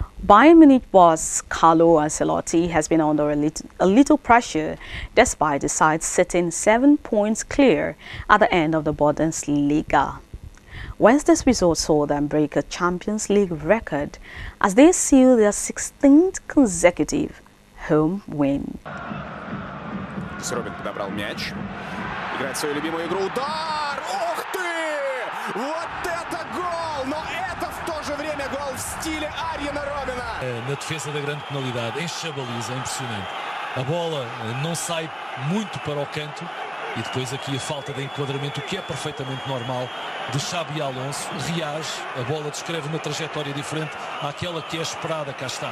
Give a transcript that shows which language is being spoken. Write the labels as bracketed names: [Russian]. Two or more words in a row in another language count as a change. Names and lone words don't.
[English] Bayern Munich boss Carlo Ancelotti has been under a little pressure despite the side sitting 7 points clear at the end of the Bundesliga. Wednesday's result saw them break a Champions League record as they seal their 16th consecutive home win. [Russian] Робин подобрал мяч. Играет свою любимую игру. Удар! Ух ты! Вот это gol! Но это в то же время gol в стиле Arjen Robben. [Portuguese] Na defesa da grande penalidade, enche a baliza, é impressionante. A bola não sai muito para o canto e depois aqui a falta de enquadramento, o que é perfeitamente normal, de Xabi Alonso, reage, a bola descreve uma trajetória diferente àquela que é esperada, cá está.